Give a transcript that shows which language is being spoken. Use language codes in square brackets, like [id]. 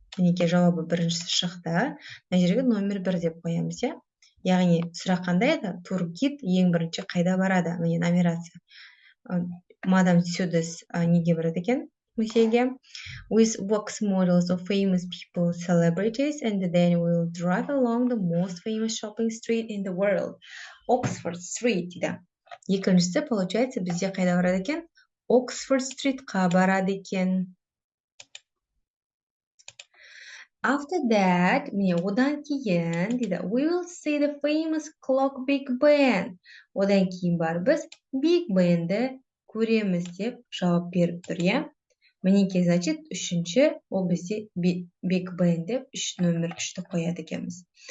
[kk] Мінеке жауабы біріншісі шықты. Мына жерге номер 1 деп қоямыз, Яғни сұрақ қандай еді? Тургид ең бірінші қайда барады? Міне нумерация. Madame Tussauds неге барады екен? Музейге. [en] With wax models of famous people, celebrities, and then we'll drive along the most famous shopping street in the world, Oxford Street [kk] дейді. Екіншісі, [ru] получается, [kk] бізде қайда барады екен? Oxford Streetқа барады екен. [en] After that, [kk] міне одан кейін дейді, [en] we will see the famous clock Big Ben. [kk] Одан кейін барып біз Big Benді көреміз деп жауап беріп тұр, Мінеке, [ru] значит, [kk] үшінші, ол бізде Big Ben деп номер 3-ті қояды екенбіз.